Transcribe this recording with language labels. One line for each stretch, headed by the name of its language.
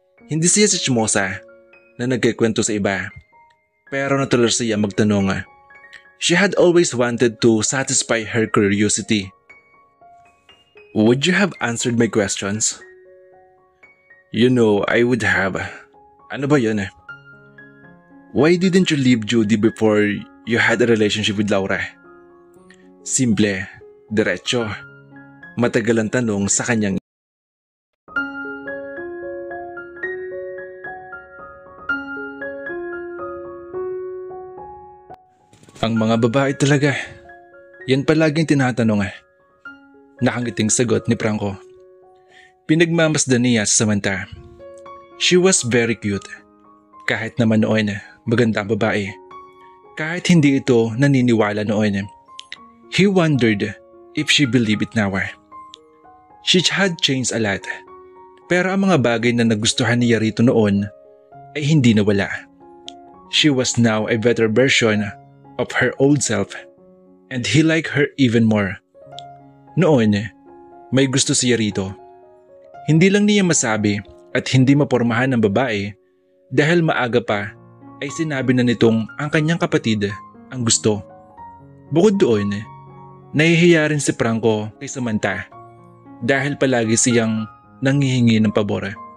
Filipino: Hindi siya si Chimosa na nagkikwento sa iba. Pero natuloy siya magtanong.
English: She had always wanted to satisfy her curiosity. Would you have answered my questions? You know, I would have.
Filipino: Ano ba yun?
English: Why didn't you leave Judy before you had a relationship with Laura?
Filipino: Simple, diretso. Matagal ang tanong sa kanyang. Ang mga babae talaga. Yan palaging tinatanong Nakangiting sagot ni Franco. Pinagmamasdan niya sa Samantha.
English: She was very cute.
Filipino: Kahit naman noon, maganda ang babae. Kahit hindi ito naniniwala noon.
English: He wondered if she believed it now. She had changed a lot.
Filipino: Pero ang mga bagay na nagustuhan niya rito noon ay hindi nawala.
English: She was now a better version of her old self and he liked her even more.
Filipino: Noon, may gusto siya rito. Hindi lang niya masabi at hindi mapormahan ng babae dahil maaga pa ay sinabi na nitong ang kanyang kapatid ang gusto. Bukod doon, nahihiya rin si Franco kay Samantha dahil palagi siyang nanghihingi ng pabor.